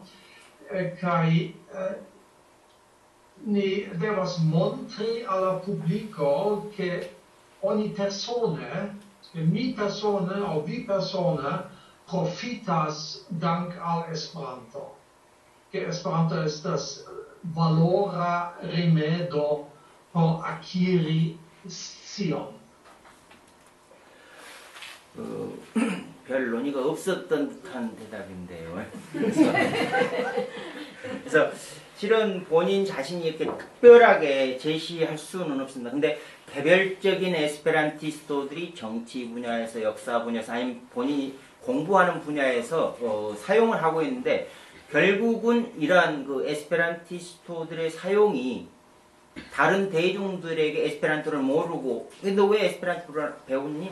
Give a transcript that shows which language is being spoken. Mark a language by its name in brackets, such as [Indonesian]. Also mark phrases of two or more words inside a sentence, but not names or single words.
[Esperanto] Kaj ni devas montri al la publiko ke oni persone, mi persone aŭ vi persone, profitas dank al Esperanto. Ke Esperanto estas valora rimedo por akiri scion. [Korean] 별 논의가 없었던 듯한 대답인데요. 그래서 실은 본인 자신이 이렇게 특별하게 제시할 수는 없습니다. 근데 개별적인 에스페란티스토들이 정치 분야에서, 역사 분야에서, 아니면 본인이 공부하는 분야에서 사용을 하고 있는데, 결국은 이러한 그 에스페란티스토들의 사용이 다른 대중들에게 에스페란토를 모르고 근데 왜 에스페란토를 배웠니?